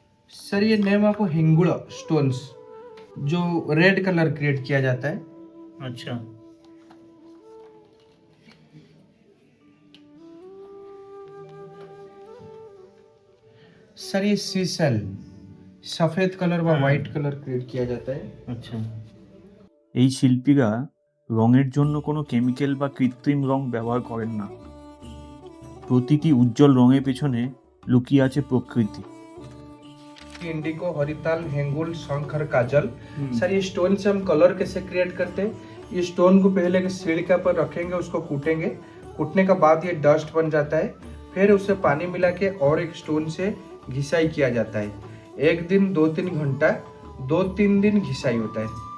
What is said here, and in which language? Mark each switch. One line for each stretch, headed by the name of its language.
Hindi: Sir ये name of हिंगुड़ stones, जो red colour create किया जाता है। अच्छा। सर ये सीसल, सफेद कलर व व्हाइट कलर क्रिएट किया जाता है।
Bangla: আচ্ছা। এই শিল্পীরা রঙের জন্য কোনো কেমিক্যাল বা কৃত্রিম রং ব্যবহার করেন না। প্রতিটি উজ্জ্বল রঙের পেছনে লুকিয়ে আছে প্রকৃতি।
Hindi: इंडिको, हरिताल, हेंगुल, शंकर, काजल। सर ये स्टोन से हम कलर कैसे क्रिएट करते हैं, ये स्टोन को पहले सिरका पर रखेंगे, उसको कूटेंगे, कूटने का बाद ये डस्ट बन जाता है, फिर उससे पानी मिला के और एक स्टोन से घिसाई किया जाता है। एक दिन 2-3 घंटा, 2-3 दिन घिसाई होता है।